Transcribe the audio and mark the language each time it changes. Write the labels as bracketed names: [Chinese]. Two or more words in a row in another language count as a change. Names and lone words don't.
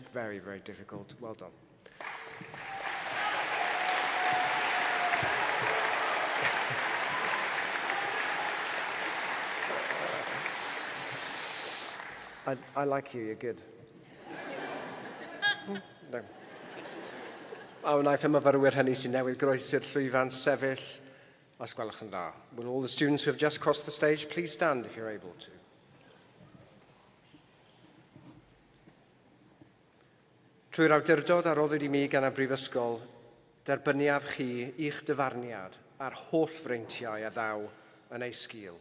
[English] Very, very difficult. Well done. I like you, you're good. No. [Welsh] A wnaeth y myfyrwyr hynny sy'n newydd groesi'r llwyfan sefyll, os gwelwch yn dda. [English] Will all the students who have just crossed the stage please stand if you're able to. [Welsh] Trwy'r awdurdod a roddwyd I mi gan y Brifysgol, derbyniaf chi i'ch dyfarniad a'r holl freintiau a ddaw yn ei sgil.